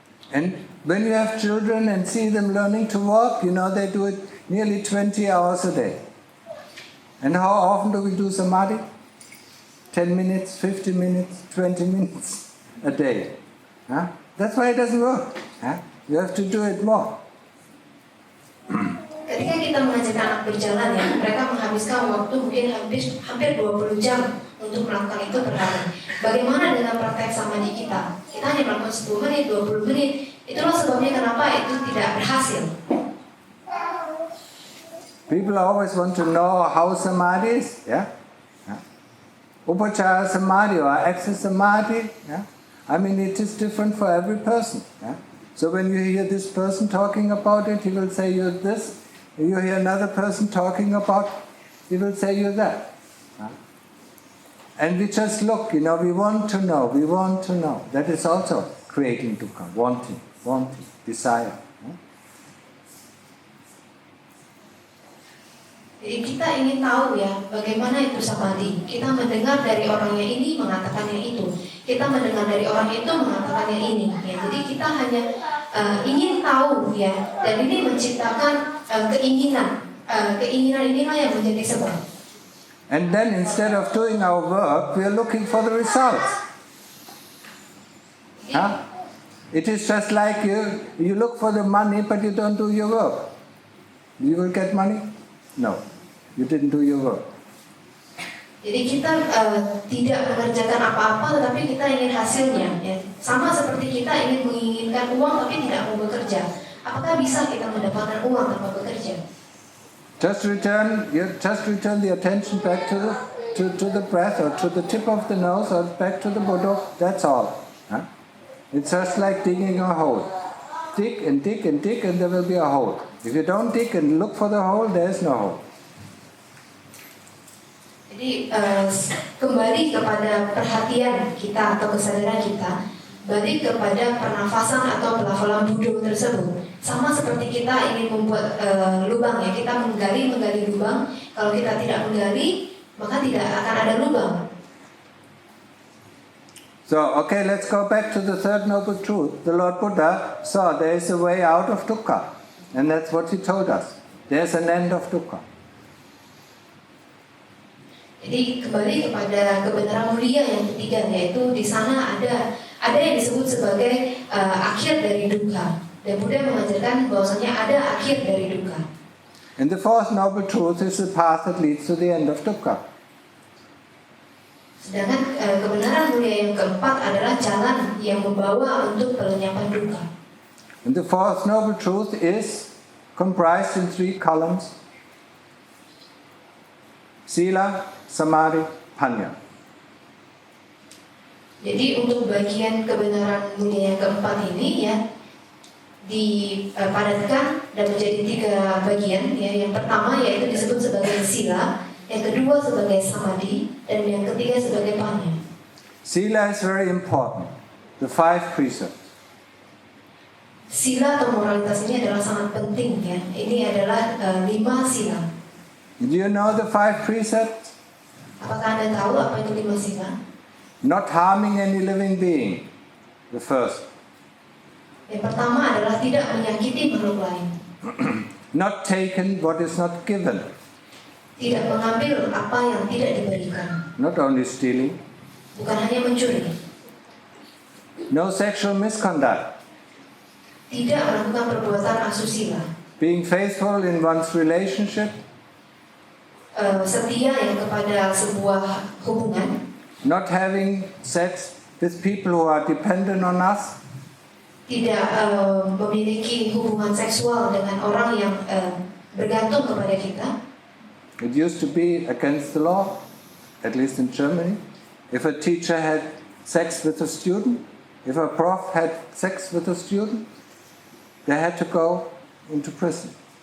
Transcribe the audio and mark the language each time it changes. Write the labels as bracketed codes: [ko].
[en] And when you have children and see them learning to walk, you know they do it nearly 20 hours a day. And how often do we do samadhi? 10 minutes, 15 minutes, 20 minutes a day. Huh? That's why it doesn't work. Huh? You have to do it more. [id] Ketika kita mengajarkan anak berjalan ya, mereka menghabiskan waktu mungkin hampir 20 jam untuk melakukan itu per hari. Bagaimana dengan praktek samadhi kita? Kita hanya melakukan 10 menit, 20 menit. Itulah sebabnya kenapa itu tidak berhasil. [en] People always want to know how samadhi is. Yeah? Upachara samadhi or access samadhi. Yeah? I mean, it is different for every person. Yeah? So when you hear this person talking about it, he will say you this. You hear another person talking about, he will say you that. Yeah? And we just look, we want to know, we want to know. That is also creating dukkha, wanting, desire. Yeah? [id] Jadi kita ingin tahu ya, bagaimana itu samadhi. Kita mendengar dari orang yang ini mengatakan yang itu. Kita mendengar dari orang itu mengatakan yang ini. Ya, jadi kita hanya ingin tahu ya, dan ini menciptakan keinginan. Keinginan inilah yang menjadi sebab. [en] And then instead of doing our work, we are looking for the results. Huh? It is just like you look for the money, but you don't do your work. You will get money? No, you didn't do your work. [id] Jadi kita tidak mengerjakan apa-apa, tetapi kita ingin hasilnya. Ya. Sama seperti kita ingin menginginkan uang, tapi tidak mau bekerja. Apakah bisa kita mendapatkan uang tanpa bekerja? [en] Just return the attention back to the breath, or to the tip of the nose, or back to the Buddha. That's all. Huh? It's just like digging a hole. Dig and dig and dig, and there will be a hole. If you don't dig and look for the hole, there is no hole. [id] Jadi kembali kepada perhatian kita atau kesadaran kita, balik kepada pernafasan atau pelafalan Buddha tersebut. Sama seperti kita ingin membuat lubang ya, kita menggali lubang. Kalau kita tidak menggali, maka tidak akan ada lubang. [en] So, okay, let's go back to the third noble truth. The Lord Buddha saw there is a way out of dukkha. And that's what he told us. There's an end of dukkha. [id] Jadi kembali kepada kebenaran mulia yang ketiga, yaitu di sana ada yang disebut sebagai akhir dari dukkha. Dan Buddha mengajarkan bahwasanya ada akhir dari dukkha. [en] And the fourth noble truth is the path that leads to the end of dukkha. [id] Sedangkan kebenaran mulia yang keempat adalah jalan yang membawa untuk pelenyapan dukkha. [en] And the fourth noble truth is comprised in 3 columns: sila, samadhi, panya. [id] Jadi untuk bagian kebenaran mulia yang keempat ini ya dipadatkan dan menjadi 3 bagian ya. Yang pertama yaitu disebut sebagai sila, yang kedua sebagai samadhi, dan yang ketiga sebagai panya. [en] Sila is very important. The 5 precepts. [id] Sila atau moralitas ini adalah sangat penting ya. Ini adalah 5 sila. [en] Do you know the 5 precepts? [id] Apakah Anda tahu apa itu 5 sila? [en] Not harming any living being. The first. [id] Yang pertama adalah tidak menyakiti makhluk lain. [en] Not taken what is not given. [id] Tidak mengambil apa yang tidak diberikan. [en] Not only stealing. [id] Bukan hanya mencuri. [en] No sexual misconduct. [id] Tidak melakukan perbuatan asusila. [en] Being faithful in one's relationship. [id] Setia yang kepada sebuah hubungan. [en] Not having sex with people who are dependent on us. [id] Tidak memiliki hubungan seksual dengan orang yang bergantung kepada kita. [en] It used to be against the law, at least in Germany. If a teacher had sex with a student, if a prof had sex with a student, they had to go into prison.